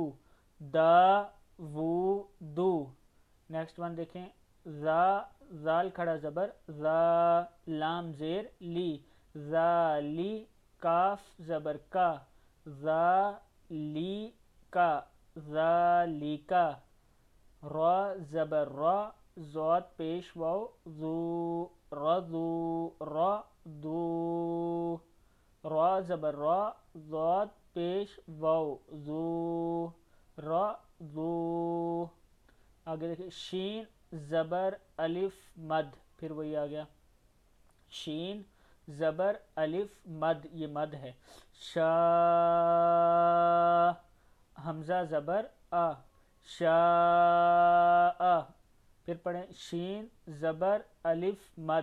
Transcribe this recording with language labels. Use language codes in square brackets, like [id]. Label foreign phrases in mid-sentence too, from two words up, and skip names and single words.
[ur] دا وو دو. [en] next one [ur] دیکھیں زا. زال کھڑا زبر زا. لام زیر لی. زا لی. کاف زبر کا. زا لی کا. زا لی کا. را زبر را. زاد پیش واو. زو رضو. را دو. را زبر را. زاد پیش واو. زو را زو. آگے دیکھیں شین زبر الف مد. پھر وہی آ گیا شین زبر الف مد, یہ مد ہے. شا حمزہ زبر آ. شاء. پھر پڑھیں شین زبر الف مد.